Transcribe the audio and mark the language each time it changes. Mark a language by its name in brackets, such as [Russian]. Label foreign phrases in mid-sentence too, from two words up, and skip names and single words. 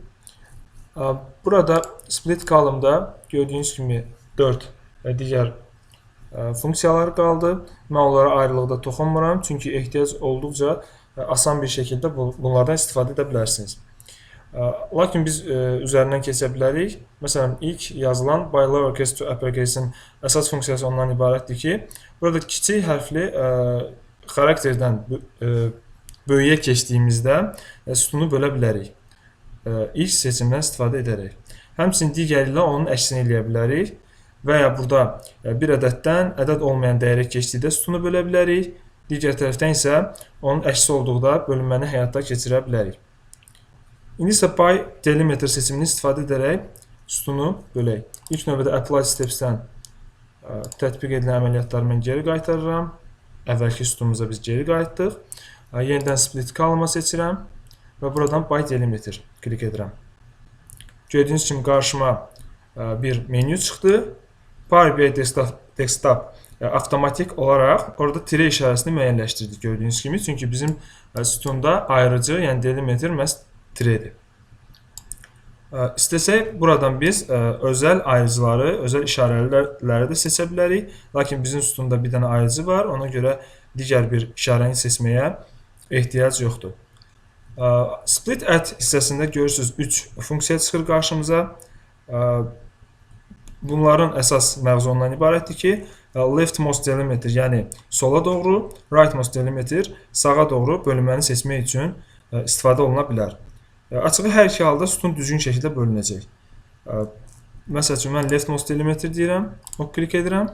[Azerbaijani] Burada [English] split column- [Azerbaijani] da gördüyünüz kimi 4 və digər funksiyalar qaldı. Mən onlara ayrılıqda toxunmuram, çünki ehtiyac olduqca asan bir şəkildə bunlardan istifadə edə bilərsiniz. Lakin biz üzərindən keçə bilərik. Məsələn, ilk yazılan [English] by lowercase to uppercase- [Azerbaijani] in əsas funksiyası ondan ibarətdir ki, burada kiçik hərfli xarakterdən böyüyə keçdiyimizdə sütunu bölə bilərik. İlk seçimdən istifadə edərək. Həmçinin digəri ilə onun əksini eləyə bilərik və ya burada bir ədəddən ədəd olmayan dəyərə keçdikdə sütunu bölə bilərik. Digər tərəfdən isə onun əksi olduqda bölünməni həyata keçirə bilərik. İndi isə [English] by delimiter [Azerbaijani] seçimini istifadə edərək sütunu bölək. İlk növbədə [English] apply steps- [Azerbaijani] dən tətbiq edilən əməliyyatları mən geri qaytarıram. Əvvəlki sütunumuza biz geri qayıtdıq. Yenidən [English] split column- [Azerbaijani] a seçirəm və buradan [English] by delimiter [Azerbaijani] klik edirəm. Gördüyünüz kimi qarşıma bir menü çıxdı. Power BI Desktop avtomatik olaraq orada tire işarəsini müəyyənləşdirdi gördüyünüz kimi. Çünki bizim sütunda ayrıcı, yəni delimiter məhz tiredir. İstəsək, buradan biz özəl ayrıcıları, özəl işarələri də seçə bilərik. Lakin bizim sütunda bir dənə ayrıcı var. Ona görə digər bir işarəni seçməyə ehtiyac yoxdur. [English] Split at [Azerbaijani] hissəsində görürsünüz 3 funksiya çıxır qarşımıza. Bunların əsas məğzu ondan ibarətdir ki, [English] leftmost delimiter, [Azerbaijani] yəni sola doğru, [English] rightmost delimiter [Azerbaijani] sağa doğru bölünməni seçmək üçün istifadə oluna bilər. Açığı hər iki halda sütun düzgün şəkildə bölünəcək. Məsəl üçün, mən [English] leftmost delimiter [Azerbaijani] deyirəm, o klik edirəm.